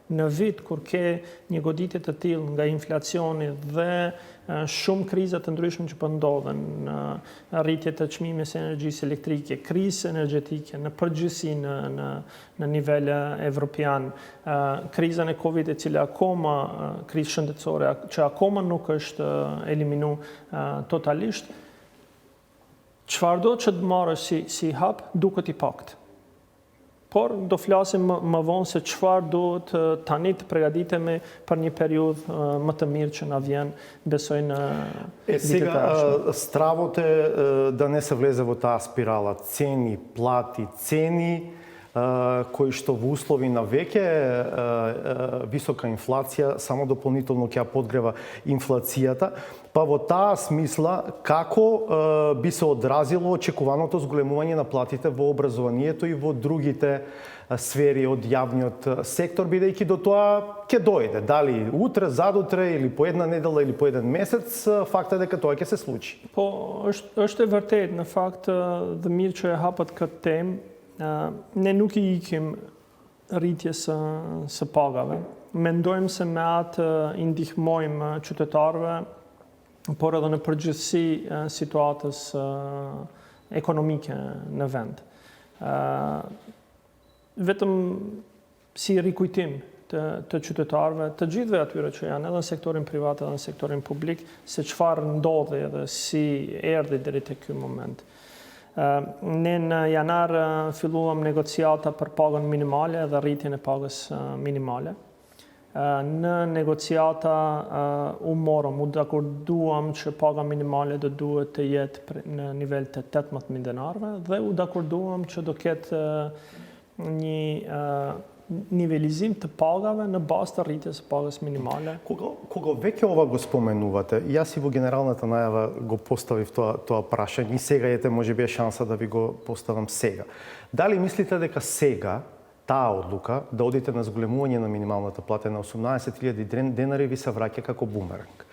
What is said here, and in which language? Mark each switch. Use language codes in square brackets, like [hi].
[sq] Në vit kur ke një goditje të tillë nga inflacioni dhe shumë krizat të ndryshme që po ndodhen, rritje të çmimeve së energjisë elektrike, krizë energjetike në përgjithësi në nivel evropian, krizën e Covid, e cila akoma, krizë shëndetësore që akoma nuk është eliminuar totalisht, çfarëdo që të marrësh si hap duket i paktë. por do flasim më vonë se çfarë duhet tani të përgatitemi për një periudhë më të mirë që na vjen, besoj në [mk] Сега стравот е да не се влезе во таа спирала цени, плати, цени, кои што во услови на веќе висока инфлација само дополнително ќе подгрева инфлацијата, па во таа смисла како би се одразило очекуваното зголемување на платите во образованието и во другите сфери од јавниот сектор, бидејќи до тоа ќе дојде. Дали утре, задутре, или по една недела, или по еден месец, факт е дека тоа ќе се случи. [sq] Po, është e vërtet në fakt dhe mirë që e hapët këtë temë. Ne nuk i ikim rritjes së pagave. Mendojmë se me atë i ndihmojmë qytetarëve, por edhe në përgjithësi situatës ekonomike në vend. Vetëm si rikujtim të qytetarëve, të gjithëve atyre që janë edhe në sektorin privat edhe në sektorin publik, se çfarë ndodhi edhe si erdhi deri te ky moment. Ne në janar filluam negociata për pagën minimale dhe rritjen e pagës minimale. Në negociata u dakorduam që paga minimale do duhet të jetë në nivel të 18.000 denarve dhe u dakorduam që do ketë një nivelizim të pagave në bazë të rritjes së pagës minimale. [mk] Кога веќе ова го споменувате, јас и во генералната најава го поставив тоа прашање и сега ете можеби е шанса да ви го поставам сега. Дали мислите дека сега таа одлука да одите на зголемување на минималната плата на 18.000 денари ви се враќа како бумеранг?